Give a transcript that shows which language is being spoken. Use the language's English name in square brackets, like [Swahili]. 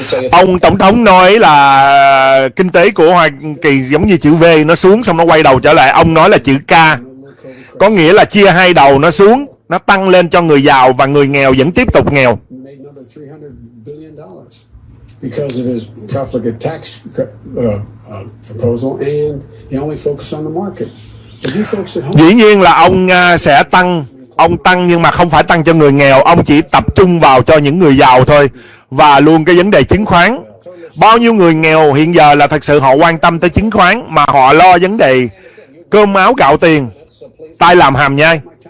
[Vietnamese] Ông Tổng thống nói là kinh tế của Hoa Kỳ giống như chữ V, nó xuống xong nó quay đầu trở lại. Ông nói là chữ K, có nghĩa là chia hai đầu, nó xuống, nó tăng lên cho người giàu và người nghèo vẫn tiếp tục nghèo. [English] Because of his profligate tax proposal, and he only focused on the market. [Vietnamese] Dĩ nhiên là ông sẽ tăng, ông tăng nhưng mà không phải tăng cho người nghèo, ông chỉ tập trung vào cho những người giàu thôi. Và luôn cái vấn đề chứng khoán, bao nhiêu người nghèo hiện giờ là thật sự họ quan tâm tới chứng khoán mà họ lo vấn đề cơm áo gạo tiền, tay làm hàm nhai.